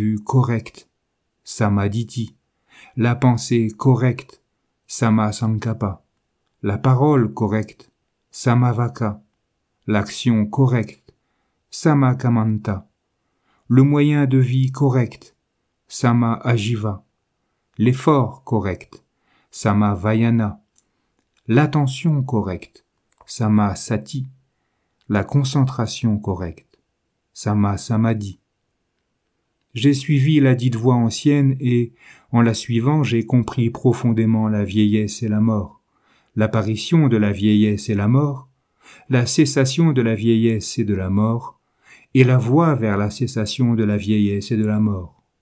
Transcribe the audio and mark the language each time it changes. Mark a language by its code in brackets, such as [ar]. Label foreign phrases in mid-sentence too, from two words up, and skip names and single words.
[fr] vue correct, samaditi, la pensée correcte, samasankappa, la parole correcte, samavaka, l'action correcte, samakamanta, le moyen de vie correct, sama-ajiva, l'effort correct, sama-vayana, l'attention correcte, sama-sati, la concentration correcte, sama-samadhi. J'ai suivi la dite voie ancienne et, en la suivant, j'ai compris profondément la vieillesse et la mort, l'apparition de la vieillesse et la mort, la cessation de la vieillesse et de la mort, et la voie vers la cessation de la vieillesse et de la mort.